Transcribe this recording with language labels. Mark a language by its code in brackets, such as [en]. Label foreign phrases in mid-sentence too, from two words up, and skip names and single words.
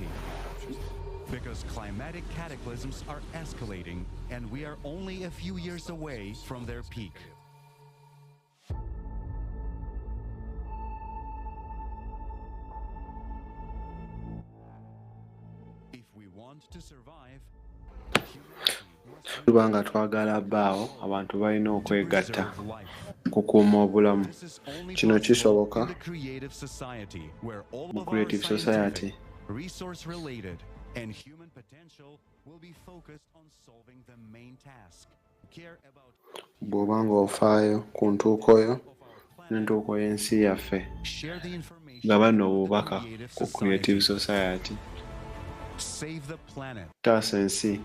[en] Because climatic cataclysms are escalating, and we are only a few years away from their peak. If we want to survive, [lg] tubanga twagala bbaawo abantu balina okwegatta kukuuma obulamu. Kino kisoboka mu [en] creative society. Resource related and human potential will be focused on solving the main task. Care about [lg] Bw'oba ng'ofaayo ku ntuuko yo n'entuuko y'ensi yaffe nga bano obubaka ku [en] creative society. Save the planet. [lg] Taasa ensi.